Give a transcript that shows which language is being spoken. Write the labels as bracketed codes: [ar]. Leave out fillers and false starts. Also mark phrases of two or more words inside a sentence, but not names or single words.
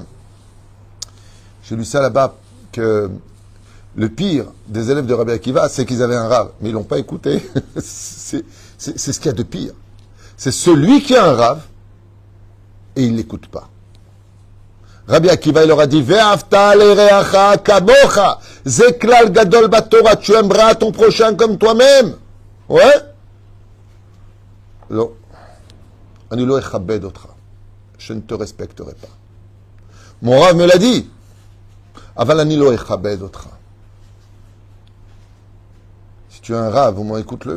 [fr] J'ai lu ça là-bas, que le pire des élèves de Rabbi Akiva, c'est qu'ils avaient un Rav, mais ils l'ont pas écouté. c'est ce qu'il y a de pire. C'est celui qui a un Rav, et il ne l'écoute pas. Rabbi Akiva, il leur a dit, [he] ואהבת לרעך כמוך, זה כלל גדול בתורה, [fr] tu aimeras ton prochain comme toi-même. Ouais? Non. Je ne te respecterai pas. Mon Rav me l'a dit. Si tu as un Rav, au moins écoute-le.